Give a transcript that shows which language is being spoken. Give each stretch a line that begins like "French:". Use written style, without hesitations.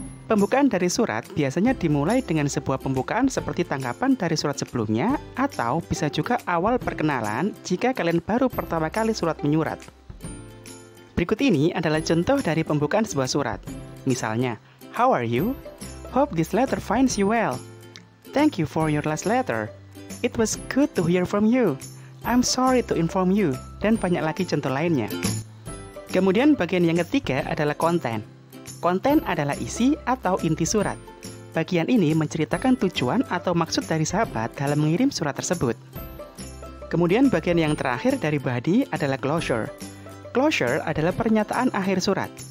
Indonesian: Pembukaan dari surat biasanya dimulai dengan sebuah pembukaan seperti tanggapan dari surat sebelumnya, atau bisa juga awal perkenalan jika kalian baru pertama kali surat menyurat. Berikut ini adalah contoh dari pembukaan sebuah surat.
English: Misalnya, How are you? Hope this letter finds you well. Thank you for your last letter. It was good to hear from you. I'm sorry to inform you.
Indonesian: Dan banyak lagi contoh lainnya. Kemudian bagian yang ketiga adalah konten. Konten adalah isi atau inti surat. Bagian ini menceritakan tujuan atau maksud dari sahabat dalam mengirim surat tersebut. Kemudian bagian yang terakhir dari body adalah closure. Closure adalah pernyataan akhir surat.